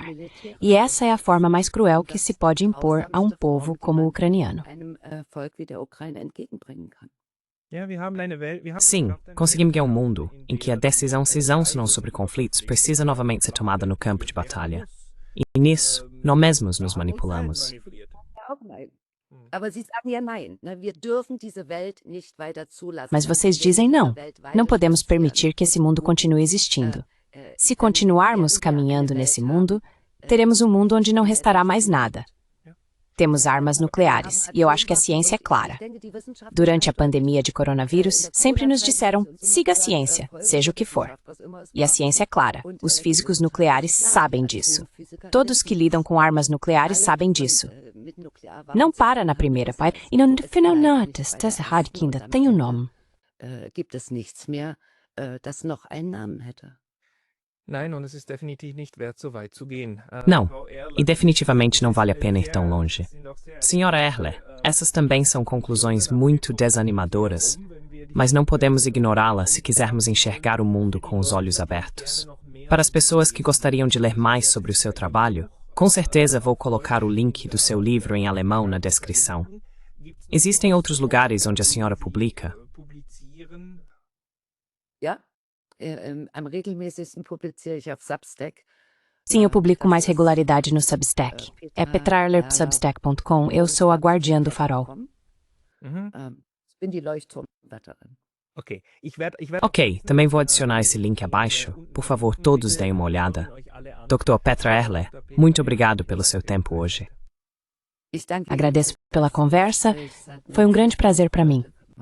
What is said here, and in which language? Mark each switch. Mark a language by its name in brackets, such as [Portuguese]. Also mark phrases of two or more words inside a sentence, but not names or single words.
[Portuguese] E essa é a forma mais cruel que se pode impor a um povo como o ucraniano. Sim, conseguimos ganhar um mundo em que a decisão sobre conflitos precisa novamente ser tomada no campo de batalha. E nisso, nós mesmos nos manipulamos. [German] Auch nein. Aber Sie sagen ja nein. Ne? Wir dürfen diese Welt nicht weiter zulassen. [Portuguese] Mas vocês dizem não. Não podemos permitir que esse mundo continue existindo. Se continuarmos caminhando nesse mundo, teremos um mundo onde não restará mais nada. Temos armas nucleares, e eu acho que a ciência é clara. Durante a pandemia de coronavírus, sempre nos disseram, siga a ciência, seja o que for. E a ciência é clara, os físicos nucleares sabem disso. Todos que lidam com armas nucleares sabem disso. Não para na primeira parte, e no final, não, está errado que ainda tem um nome. [German] Gibt es nichts mehr, das noch einen Namen hätte. Nein, und es ist definitiv nicht wert, so weit zu gehen. [Portuguese] Não, e definitivamente não vale a pena ir tão longe. Senhora Erle, essas também são conclusões muito desanimadoras, mas não podemos ignorá-las se quisermos enxergar o mundo com os olhos abertos. Para as pessoas que gostariam de ler mais sobre o seu trabalho, com certeza vou colocar o link do seu livro em alemão na descrição. Existem outros lugares onde a senhora publica? [German] Ja, am regelmäßigsten publiziere ich auf Substack. [Portuguese] Sim, eu publico mais regularidade no Substack. É petraerler.substack.com. Eu sou a guardiã do farol. [German] Ich bin die Leuchtturmwärterin. [Portuguese] Ok, também vou adicionar esse link abaixo. Por favor, todos deem uma olhada. Dr. Petra Erle, muito obrigado pelo seu tempo hoje. Agradeço pela conversa. Foi um grande prazer para mim.